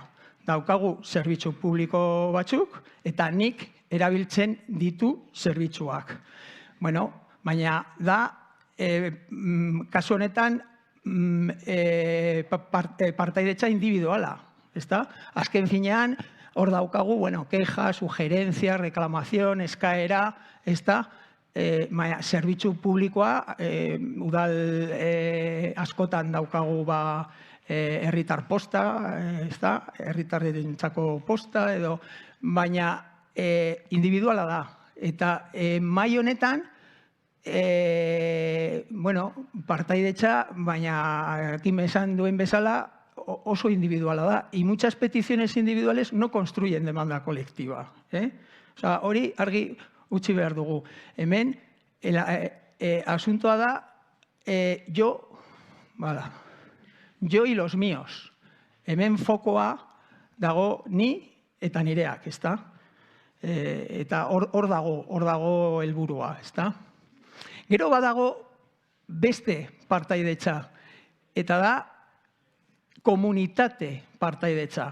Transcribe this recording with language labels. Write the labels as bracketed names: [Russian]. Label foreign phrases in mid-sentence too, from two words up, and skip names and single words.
[Basque] Daukagu zerbitzu publiko batzuk, eta nik erabiltzen ditu zerbitzuak. Baina da, kasu honetan, partaidetza individuala. Azken finean, hor daukagu, [Spanish] queja, sugerencia, reclamación, [Basque] eskaera, zerbitzu publikoa, udal askotan daukagu herritar posta, herritarrentzako posta, baina individuala da. Eta mai honetan, partaidetza, baina Kim esan duen bezala, oso individuala da. [Spanish] Y muchas peticiones individuales no construyen demanda colectiva. [Basque] Hori argi utzi behar dugu. Hemen, asuntoa da, [Spanish] yo y los míos. [Basque] Hemen fokoa dago ni eta nireak, ezta? Eta hor dago helburua, ezta? Gero badago beste partaidetza, eta da komunitate partaidetza.